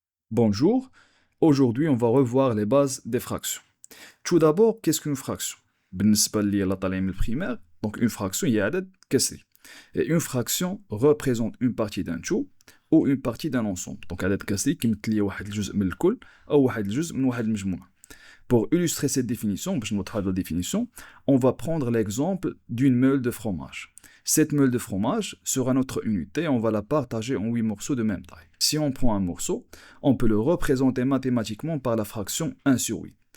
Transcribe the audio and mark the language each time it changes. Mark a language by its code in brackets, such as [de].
[fr] Bonjour, aujourd'hui on va revoir les bases des fractions. Tout d'abord, qu'est-ce qu'une fraction? [ar] بالنسبة لي لطالعين من البريمير, [fr] donc une fraction [ar] هي عدد كسري. [fr] Et une fraction représente une partie d'un tout ou une partie d'un ensemble. [ar] Donc عدد كسري كيمثل لي واحد الجزء من الكل أو واحد الجزء من واحد المجموعة. [fr] Pour illustrer cette définition, [ar] باش نوضحوا [fr] la définition, on va prendre l'exemple d'une meule de fromage. Cette meule de fromage sera notre unité et on va la partager en 8 morceaux de même taille. Si on prend un morceau, on peut le représenter mathématiquement par la fraction 1 sur 8.